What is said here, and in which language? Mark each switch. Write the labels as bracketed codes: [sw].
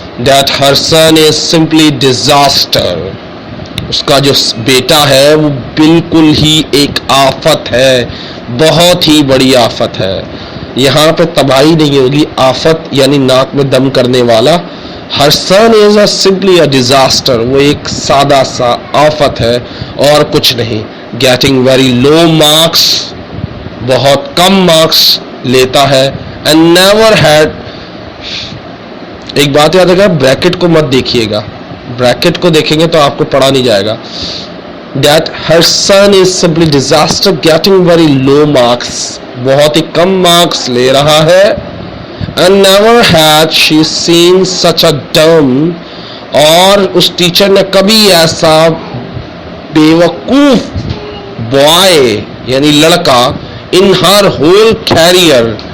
[en] That her son is simply disaster. [ur] اس کا جو بیٹا ہے وہ بالکل ہی ایک آفت ہے, بہت ہی بڑی آفت ہے. یہاں پہ تباہی نہیں ہوگی, آفت یعنی ناک میں دم کرنے والا. [en] Her son is simply a disaster. [ur] وہ ایک سادہ سا آفت ہے اور کچھ نہیں. [en] Getting very low marks. [ur] بہت کم مارکس لیتا ہے. [en] And never had. [ur] ایک بات یاد رکھیں, بریکٹ کو مت دیکھیے گا, بریکٹ کو دیکھیں گے تو آپ کو پڑھا نہیں جائے گا. [en] That her son is simply disaster, getting very low marks. [ur] بہت ہی کم مارکس لے رہا ہے. [en] And never had she seen such a dumb. [ur] اور اس ٹیچر نے کبھی ایسا بیوقوف بوائے یعنی لڑکا [en] in her whole career.